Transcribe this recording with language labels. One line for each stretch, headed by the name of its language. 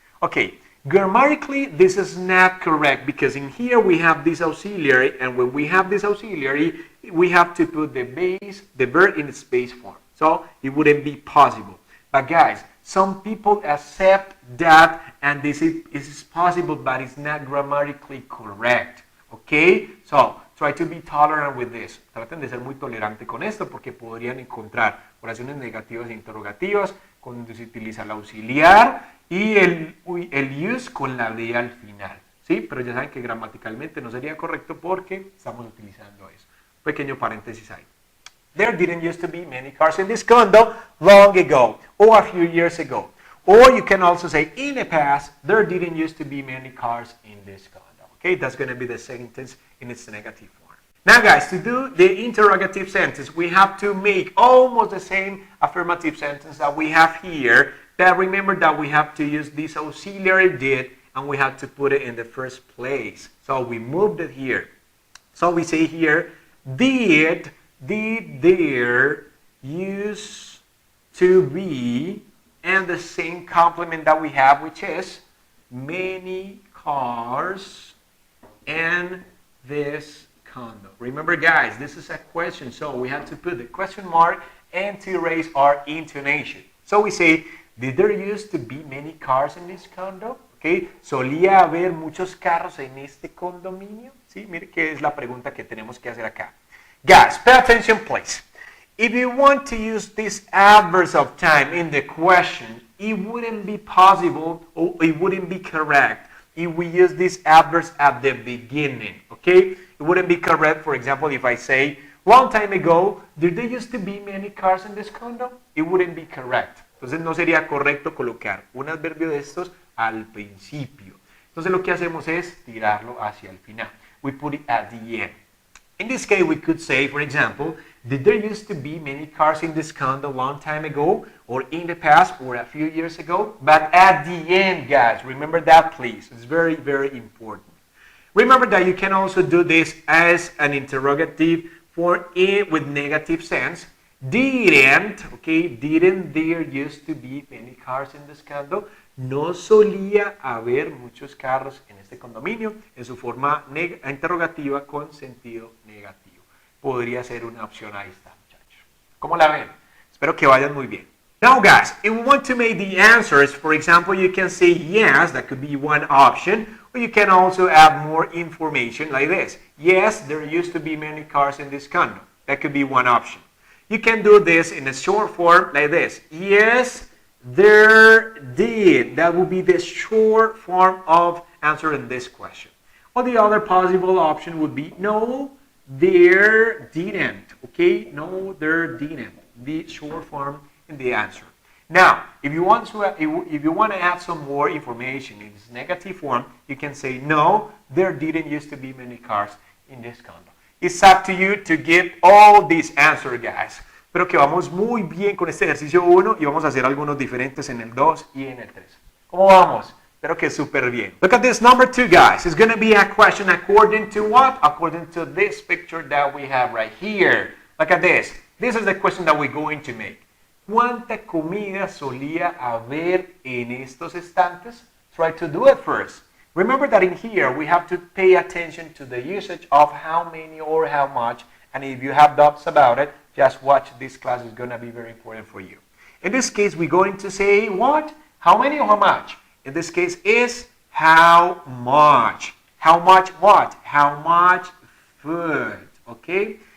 English: Okay, grammatically this is not correct because in here we have this auxiliary, and when we have this auxiliary, we have to put the verb in its base form. So it wouldn't be possible. But guys, some people accept that, and this is possible, but it's not grammatically correct. Okay? So try to be tolerant with this.
Spanish: Traten de ser muy tolerante con esto porque podrían encontrar oraciones negativas e interrogativas cuando se utiliza el auxiliar y el use con la D al final. ¿Sí? Pero ya saben que gramaticalmente no sería correcto porque estamos utilizando eso. Pequeño paréntesis ahí.
English: There didn't used to be many cars in this condo long ago or a few years ago. Or you can also say in the past, there didn't used to be many cars in this condo. Okay, that's going to be the sentence in its negative form. Now guys, to do the interrogative sentence, we have to make almost the same affirmative sentence that we have here. But remember that we have to use this auxiliary did, and we have to put it in the first place. So we moved it here. So we say here, did there used to be, and the same complement that we have, which is many cars in this condo. Remember guys, this is a question, so we have to put the question mark and to raise our intonation. So we say, did there used to be many cars in this condo?
Spanish: Okay, ¿solía haber muchos carros en este condominio? Sí, mire que es la pregunta que tenemos que hacer acá.
English: Guys, pay attention please. If you want to use this adverb of time in the question, it wouldn't be possible or it wouldn't be correct if we use this adverb at the beginning, okay? It wouldn't be correct, for example, if I say, long time ago, did there used to be many cars in this condo? It wouldn't be correct.
Spanish: Entonces no sería correcto colocar un adverbio de estos al principio. Entonces lo que hacemos es tirarlo hacia el final.
English: We put it at the end. In this case, we could say, for example, did there used to be many cars in this condo a long time ago, or in the past, or a few years ago? But at the end, guys, remember that, please. It's very, very important. Remember that you can also do this as an interrogative for it with negative sense. Didn't, okay, didn't there used to be many cars in this condo?
Spanish: No solía haber muchos carros en este condominio, en su forma interrogativa con sentido negativo. Podría ser una opción, ahí está, muchachos. ¿Cómo la ven? Espero que vayan muy bien.
English: Now guys, if we want to make the answers, for example, you can say yes, that could be one option, or you can also add more information like this. Yes, there used to be many cars in this condo. That could be one option. You can do this in a short form like this. Yes, there did. That would be the short form of answering this question. Or the other possible option would be no, there didn't. Okay, no, there didn't. The short form in the answer. Now, if you want to add some more information in this negative form, you can say no, there didn't used to be many cars in this condo. It's up to you to give all these answers, guys.
Spanish: Pero que vamos muy bien con este ejercicio 1 y vamos a hacer algunos diferentes en el 2 y en el 3. ¿Cómo vamos? Espero que súper bien.
English: Look at this number 2, guys. It's going to be a question according to what? According to this picture that we have right here. Look at this. This is the question that we're going to make.
Spanish: ¿Cuánta comida solía haber en estos estantes?
English: Try to do it first. Remember that in here we have to pay attention to the usage of how many or how much, and if you have doubts about it, just watch this class. Is going to be very important for you. In this case, we're going to say what? How many or how much? In this case is how much. How much what? How much food. Okay?